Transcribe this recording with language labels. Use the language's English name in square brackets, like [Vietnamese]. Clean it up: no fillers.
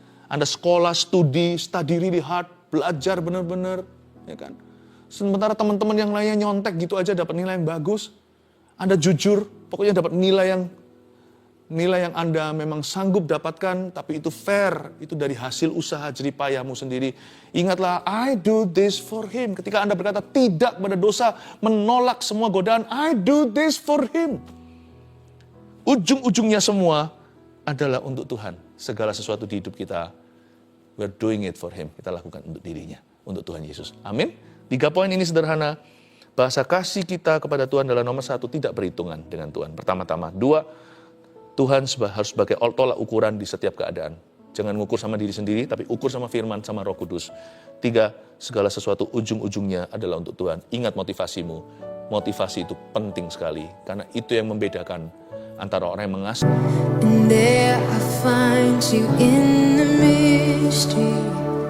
[Indonesian] Anda sekolah, study really hard, belajar benar-benar, ya kan? Sementara teman-teman yang lainnya nyontek gitu aja dapat nilai yang bagus. Anda jujur, pokoknya dapat nilai yang Anda memang sanggup dapatkan, tapi itu fair, itu dari hasil usaha jeripayahmu sendiri. Ingatlah, I do this for him. Ketika Anda berkata tidak pada dosa, menolak semua godaan, I do this for him. Ujung-ujungnya semua adalah untuk Tuhan. Segala sesuatu di hidup kita, we're doing it for him. Kita lakukan untuk dirinya, untuk Tuhan Yesus. Amin. 3 poin ini sederhana. Bahasa kasih kita kepada Tuhan adalah nomor 1, tidak berhitungan dengan Tuhan. Pertama-tama. 2, Tuhan harus sebagai tolak ukuran di setiap keadaan. Jangan ngukur sama diri sendiri, tapi ukur sama firman, sama Roh Kudus. 3, segala sesuatu ujung-ujungnya adalah untuk Tuhan. Ingat motivasimu. Motivasi itu penting sekali, karena itu yang membedakan antara orang yang mengasihi. [English] And there I find you in the mystery.